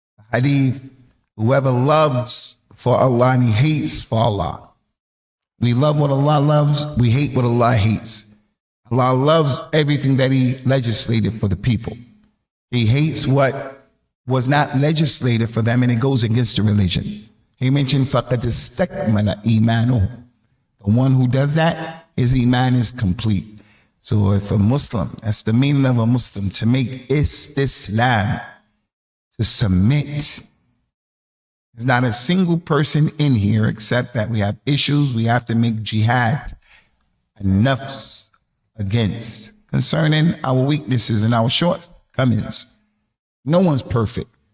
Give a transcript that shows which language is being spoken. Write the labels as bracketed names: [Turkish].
[English] Hadith, whoever loves for Allah and he hates for Allah. We love what Allah loves, we hate what Allah hates. Allah loves everything that he legislated for the people. He hates what was not legislated for them, and it goes against the religion. He mentioned [Arabic] فَقَدْ اسْتَكْمَلَ إِيمَانُهُ. [English] The one who does that, his iman is complete. So if a Muslim, that's the meaning of a Muslim, to make Islam, to submit. There's not a single person in here except that we have issues we have to make jihad enough against concerning our weaknesses and our shortcomings. No one's perfect.